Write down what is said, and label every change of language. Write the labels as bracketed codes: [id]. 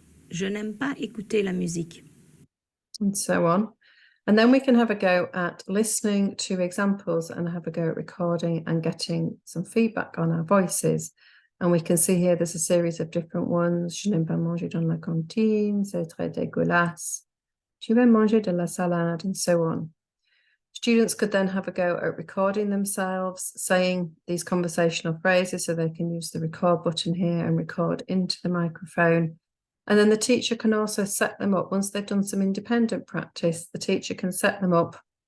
[fr] Je n'aime pas écouter la musique. [en] And so on. And then we can have a go at listening to examples and have a go at recording and getting some feedback on our voices. And we can see here there's a series of different ones. [fr] Je n'aime pas manger dans la cantine, c'est très dégueulasse. Tu veux manger de la salade, [en] and so on. Students could then have a go at recording themselves, saying these conversational phrases, so they can use the record button here and record into the microphone. And then the teacher can also set them up. Once they've done some independent practice, the teacher can set them up.